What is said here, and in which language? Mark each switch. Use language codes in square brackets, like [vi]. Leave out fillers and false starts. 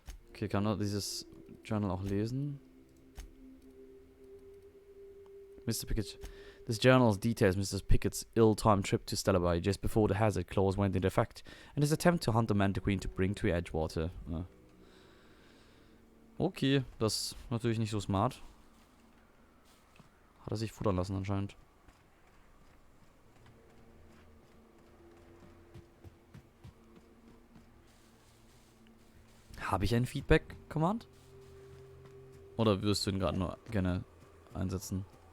[de] Okay, kann man dieses Journal auch lesen? [en] Mr. Pickett. This journal details Mr. Pickett's ill-timed trip to Stellarby just before the hazard clause went into effect, and his attempt to hunt the Mantiqueen to bring to Edgewater. [de] Ja. Okay, das ist natürlich nicht so smart. Hat er sich futtern lassen anscheinend. Habe ich ein Feedback-Command? Oder wirst du ihn gerade nur gerne einsetzen?